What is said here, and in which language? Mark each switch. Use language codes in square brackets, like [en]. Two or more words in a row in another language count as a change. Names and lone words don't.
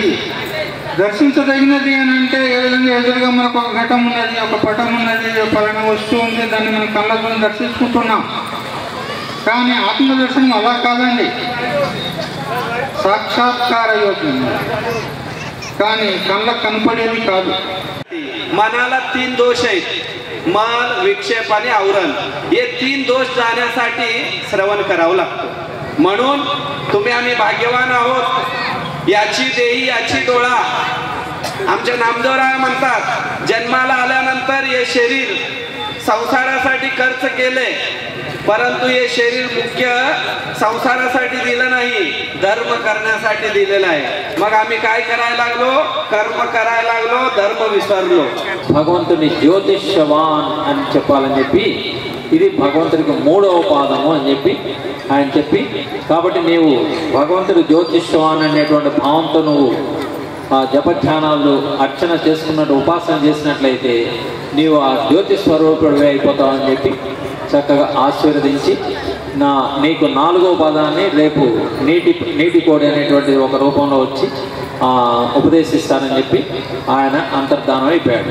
[te] దర్శించదగినది అని అంటే ఏ విధంగా ఎదురుగా మనకు ఒక ఘటం ఉన్నది, ఒక పటం ఉన్నది, పలానా వస్తువు ఉంది, దాన్ని మనం కళ్ళతో దర్శించుకుంటున్నాం. కానీ ఆత్మదర్శనం అలా కాదండి, సాక్షాత్కార యోగ్యం. కానీ కళ్ళకు కనపడేది కాదు. [mr] मनाला 3 दोष आहेत, मन, विक्षेप आणि आवरण. हे 3 दोष जाण्यासाठी श्रवण करावं लागतं. म्हणून तुम्ही आम्ही भाग्यवान आहोत. याची देही याची डोळा. आमच्या नामदेवराय म्हणतात, जन्माला आल्यानंतर हे शरीर संसारासाठी खर्च केले, परंतु हे शरीर मुख्य संसारासाठी दिलं नाही, धर्म करण्यासाठी दिलेलं आहे. मग आम्ही काय करायला लागलो? कर्म करायला लागलो, धर्म विसरलो. [te] భగవంతుని జ్యోతిష్యవాన్ అని చెప్పాలని చెప్పి ఇది భగవంతుడికి 3వ పాదము అని చెప్పి ఆయన చెప్పి, కాబట్టి నీవు భగవంతుడు జ్యోతిష్యవాన్ అనేటువంటి భావంతో నువ్వు జపధ్యానాలు అర్చన చేసుకున్నట్టు ఉపాసన చేసినట్లయితే నీవు ఆ జ్యోతి స్వరూపుడివే అయిపోతావు అని చెప్పి చక్కగా ఆశీర్వదించి నీకు 4వ పదాన్ని రేపు నీటి కోడి అనేటువంటి ఒక రూపంలో వచ్చి ఉపదేశిస్తానని చెప్పి ఆయన అంతర్ధానం అయిపోయాడు.